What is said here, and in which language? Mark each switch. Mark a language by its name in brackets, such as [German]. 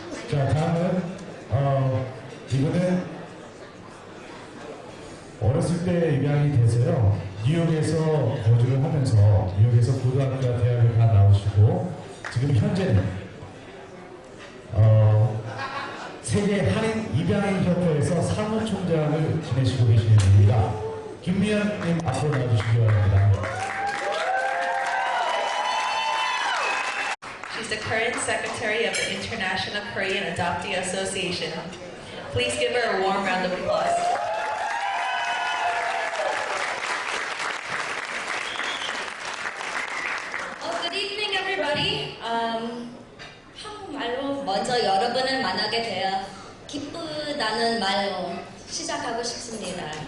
[Korean] 자, 다음은 이거는 어렸을 때 입양이 돼서요, 뉴욕에서 거주를 하면서 뉴욕에서 고등학교와 대학을 다 나오시고 지금 현재는 세계 한인 입양인 협회에서 사무총장을 지내시고 계시는 분입니다. 김미연님 앞으로 나와주시기 바랍니다. [English] She's the current secretary of the International Korean Adoptee Association. Please give her a warm round of applause. Good evening, everybody. [Korean] 한국말로 먼저 여러분을 만나게 되어 기쁘다는 말로 시작하고 싶습니다.